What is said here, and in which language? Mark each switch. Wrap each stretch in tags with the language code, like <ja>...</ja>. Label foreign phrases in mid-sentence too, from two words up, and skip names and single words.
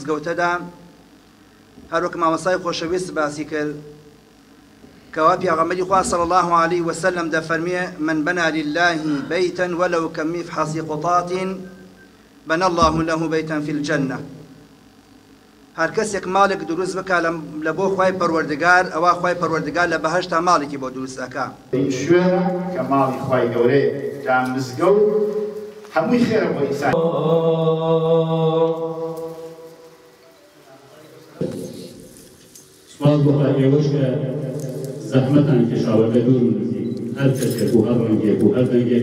<ckb>مزگەوتەدا، هەروەک مامۆستای خۆشەویست باسی کرد کەوا پێغەمبەری خوا</ckb> <ar>صلی الله عليه وسلم</ar> <ckb>دەفەرمێ</ckb> <ar>من بنى لله بيتا ولو كمفحص قطاط بنى الله له بيتا في الجنة.</ar> <ckb>هەر کەسێک ماڵێک دروست بکە لە بۆ خوای پەروەردگار، ئەوە خوای پەروەردگار لە بەهەشتا ماڵێکی بۆ دروست ئەکا. شوێنە کە ماڵی خوای گەورەیە تا مزگەوت هەمووی خێرە بۆ ئینسان. سوپاس بۆ ئێوەش کە زەحمەتان کێشاوە لە دوور و نزیک، هەر کەسێک و هەر ڕەنگێک و هەر دەنگێک.</ckb>